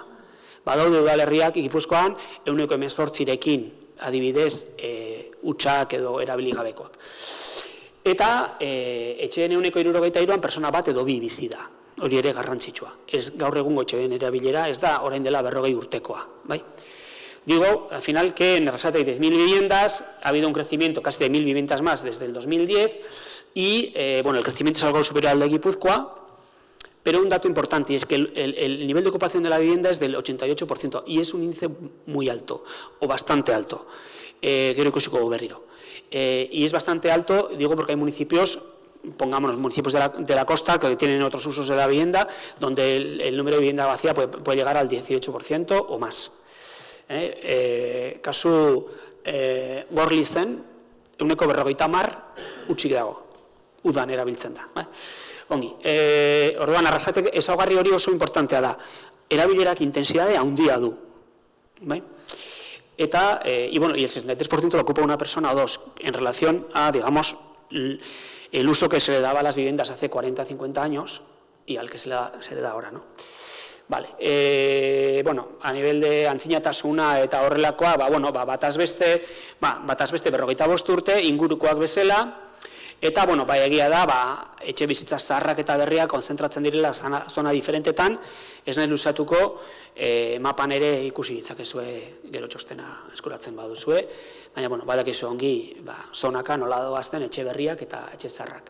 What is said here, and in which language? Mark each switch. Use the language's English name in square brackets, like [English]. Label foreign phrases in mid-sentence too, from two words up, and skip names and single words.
[Basque] Badaude udalerriak Gipuzkoan 18%rekin, adibidez, hutsak edo erabiligabekoak. Eta etxeen 163an persona bat edo 2 bizi da. Hori ere garrantzitsua. Ez gaur egungo etxeen erabilera, ez da orain dela 40 urtekoa, bai? [Spanish] Digo, al final, que en Arrasate hay 10.000 viviendas, ha habido un crecimiento casi de 1.000 viviendas más desde el 2010, y el crecimiento es algo superior al de Gipuzkoa, Pero un dato importante es que el nivel de ocupación de la vivienda es del 88% y es un índice muy alto, o bastante alto, creo que berriro. Y es bastante alto, digo porque hay municipios, pongámonos municipios de la costa que tienen otros usos de la vivienda, donde el número de vivienda vacía puede llegar al 18% o más. [Basque] Kasu Gorlizen, 50% utzik dago, udan erabiltzen da. Ongi, orduan Arrasatek ezaugarri hori oso importantea da, erabilerak intensidade handia du. Eta, [Spanish] y el 63% lo ocupa una persona o dos, en relación a, digamos, el uso que se le daba a las viviendas hace 40 o 50 años y al que se le da ahora, ¿no? [Basque] Vale, [Spanish] a nivel de [Basque] antzinatasuna eta horrelakoa, bataz beste 45 urte ingurukoak bezala, eta, egia da, etxe bizitza zaharrak eta berriak konzentratzen direla zona diferentetan, ez nahi luzatuko, mapan ere ikusi ditzakezue gero txostena eskuratzen baduzue, baina, badakizu ongi, zonaka nola doazten etxe berriak eta etxe zaharrak.